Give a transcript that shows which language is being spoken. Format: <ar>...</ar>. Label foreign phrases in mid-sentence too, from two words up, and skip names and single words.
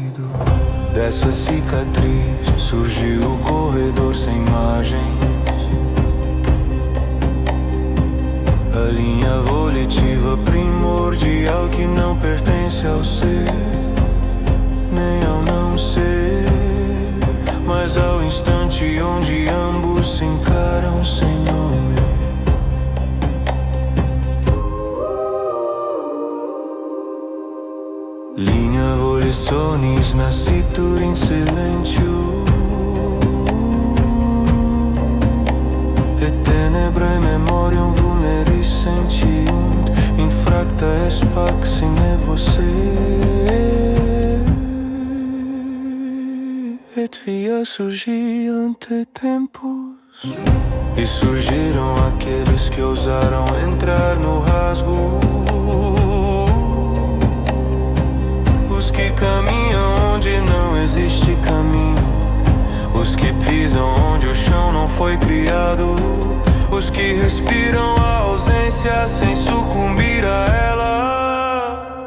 <pt>Dessa cicatriz surgiu o corredor sem margens, linha volitiva primordial que não pertence ao ser, nem ao não ser, mas ao instante onde ambos se encaram sem nome.</pt> <la>Linha volitionis nascitur in silentium, et tenebrae memoriam vulneris sentiunt, infracta est pax in você, et via surgi ante tempus.</la> <pt>E surgiram aqueles que ousaram entrar no rasgo, os que caminham onde não existe caminho, os que pisam onde o chão não foi criado, os que respiram a ausência sem sucumbir a ela.</pt>